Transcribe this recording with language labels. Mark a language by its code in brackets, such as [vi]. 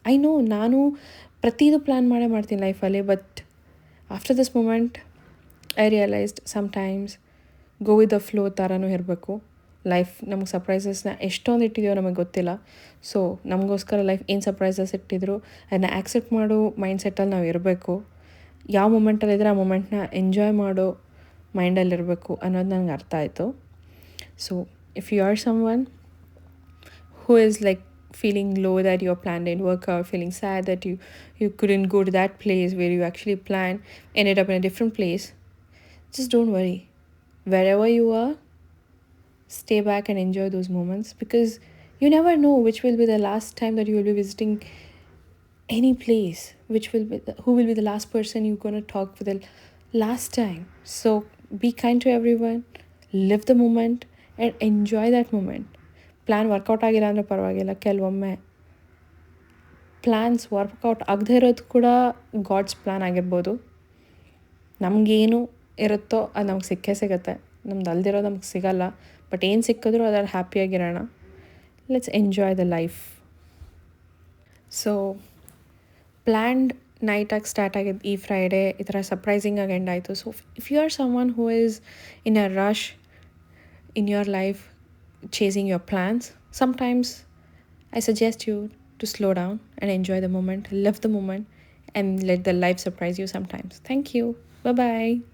[en] I know [kn] ನಾನು ಪ್ರತಿದು plan ಮಾಡ್ತೀನಿ ಲೈಫಲ್ಲಿ, [en] but after this moment I realized sometimes go with the flow [kn] ಥರನೂ ಇರಬೇಕು. ಲೈಫ್ ನಮಗೆ ಸರ್ಪ್ರೈಸಸ್ನ ಎಷ್ಟೊಂದು ಇಟ್ಟಿದೆಯೋ ನಮಗೆ ಗೊತ್ತಿಲ್ಲ. ಸೊ ನಮಗೋಸ್ಕರ ಲೈಫ್ ಏನು ಸರ್ಪ್ರೈಸಸ್ ಇಟ್ಟಿದ್ರು ಅದನ್ನ ಆ್ಯಕ್ಸೆಪ್ಟ್ ಮಾಡೋ ಮೈಂಡ್ಸೆಟ್ಟಲ್ಲಿ ನಾವು ಇರಬೇಕು. ಯಾವ ಮೂಮೆಂಟಲ್ಲಿದ್ದರೆ ಆ ಮೂಮೆಂಟ್ನ ಎಂಜಾಯ್ ಮಾಡೋ ಮೈಂಡಲ್ಲಿರಬೇಕು ಅನ್ನೋದು ನನಗೆ ಅರ್ಥ ಆಯಿತು. [en] So if you are someone who is like feeling low that your plan didn't work out, feeling sad that you couldn't go to that place where you actually planned, ended up in a different place, just don't worry. Wherever you are, stay back and enjoy those moments, because you never know which will be the last time that you will be visiting any place, who will be the last person you're going to talk for the last time. So be kind to everyone, live the moment and enjoy that moment. [kn] Plan workout ಆಗಿಲ್ಲ ಅಂದರೆ ಪರವಾಗಿಲ್ಲ, ಕೆಲವೊಮ್ಮೆ plans workout ಆಗದೆ ಇರೋದು ಕೂಡ God's plan ಆಗಿರ್ಬೋದು. ನಮಗೇನು ಇರುತ್ತೋ ಅದು ನಮಗೆ ಸಿಕ್ಕೇ ಸಿಗುತ್ತೆ, ನಮ್ದು ಅಲ್ದಿರೋದು ನಮಗೆ ಸಿಗಲ್ಲ. ಬಟ್ ಏನು ಸಿಕ್ಕಿದ್ರೂ ಅದ್ರಲ್ಲಿ ಹ್ಯಾಪಿಯಾಗಿರೋಣ. [en] Let's enjoy the life. [kn] So planned ನೈಟಾಗಿ start ಆಗಿದ್ದು ಈ ಫ್ರೈಡೇ ಈ ಥರ ಸರ್ಪ್ರೈಸಿಂಗಾಗಿ ಎಂಡ್ ಆಯಿತು. [en] So if you are someone who is in a rush in your life chasing your plans, sometimes I suggest you to slow down and enjoy the moment, live the moment, and let the life surprise you sometimes. Thank you. Bye bye.